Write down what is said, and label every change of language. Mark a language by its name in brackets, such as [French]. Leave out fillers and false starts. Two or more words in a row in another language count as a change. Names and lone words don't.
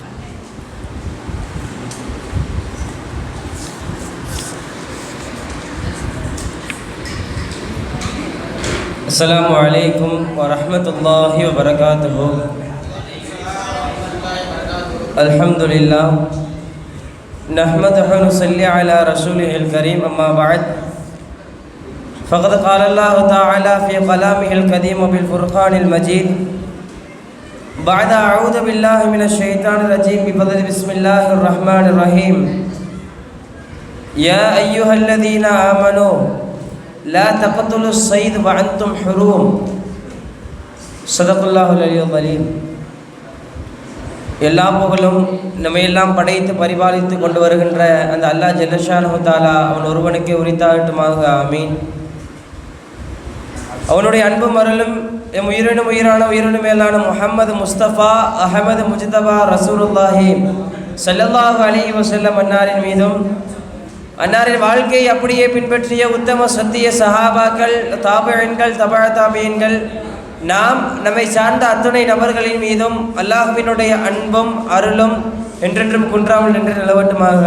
[Arabic] السلام عليكم ورحمة الله وبركاته. الحمد لله نحمده نصلي على رسوله الكريم. أما بعد. فقد قال الله تعالى في كلامه القديم بالفرقان المجيد بعد أعوذ بالله من الشيطان الرجيم بفضل بسم الله الرحمن الرحيم يا أيها الذين آمنوا لا تقتلوا الصيد وأنتم حرم صدق الله العلي العظيم. [Tamil] எல்லா புகழும் நம்மையெல்லாம் படைத்து பரிபாலித்து கொண்டு வருகின்ற அந்த [Arabic] الله جل شأنه تعالى [Tamil] அவன் ஒருவனுக்கே உரித்தாகட்டுமாக. ஆமீன். அவனுடைய அன்பும் அருளும் எம் உயிரினும் உயிரான உயிரினும் மேலான முஹம்மது முஸ்தபா அஹமது முஜ்தபா [Arabic] رسول الله صلى الله عليه وسلم [Tamil] அன்னாரின் மீதும் அன்னாரின் வாழ்க்கையை அப்படியே பின்பற்றிய உத்தம சத்திய சஹாபாக்கள், தாபிஈன்கள், தபஅ தாபிஈன்கள், நாம் நம்மை சார்ந்த அத்துணை நபர்களின் மீதும் அல்லாஹ்வினுடைய அன்பும் அருளும் என்றென்றும் குன்றாமல் நின்று நிலவட்டுமாக.